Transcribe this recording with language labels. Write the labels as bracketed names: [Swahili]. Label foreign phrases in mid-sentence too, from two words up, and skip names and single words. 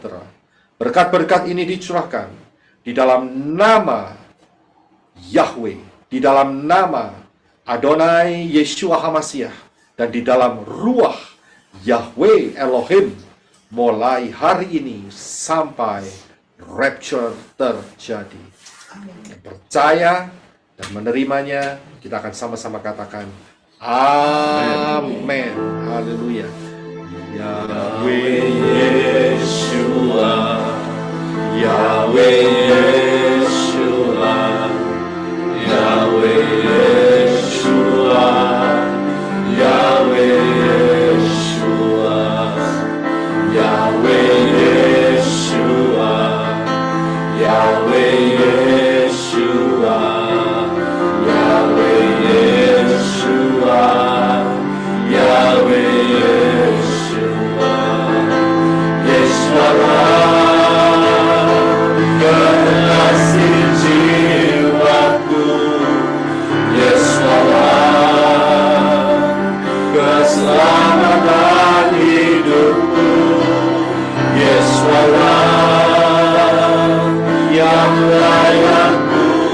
[Indonesian] Berkat-berkat ini dicurahkan di dalam nama Yahweh, di dalam nama Adonai Yeshua HaMashiach, dan di dalam ruah Yahweh Elohim, mulai hari ini sampai rapture terjadi. Yang percaya dan menerimanya, kita akan sama-sama katakan amin. Haleluya. Yahweh Yeshua, Yahweh Yeshua, Yahweh Yeshua, Yahweh Yeshua, Yahweh Yeshua, Yahweh Yeshua, Yahweh Yeshua, Yahweh Yeshua, Yeshua, kekasih jiwaku, Yeshua, keselamatan hidupku, Yeshua, yang layak ku